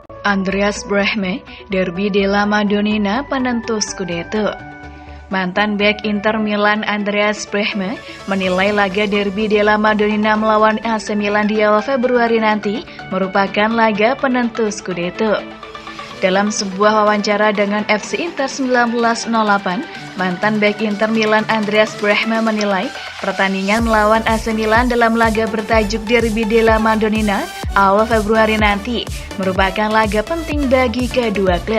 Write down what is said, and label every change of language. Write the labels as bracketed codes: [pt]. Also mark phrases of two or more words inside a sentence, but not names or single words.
[id] Andreas Brehme, Derby della Madonnina penentu Scudetto. Mantan bek Inter Milan Andreas Brehme menilai laga Derby della Madonnina melawan AC Milan di awal Februari nanti merupakan laga penentu Scudetto. Dalam sebuah wawancara dengan FC Inter 1908, mantan bek Inter Milan Andreas Brehme menilai pertandingan melawan AC Milan dalam laga bertajuk Derby della Madonnina awal Februari nanti merupakan laga penting bagi kedua klub.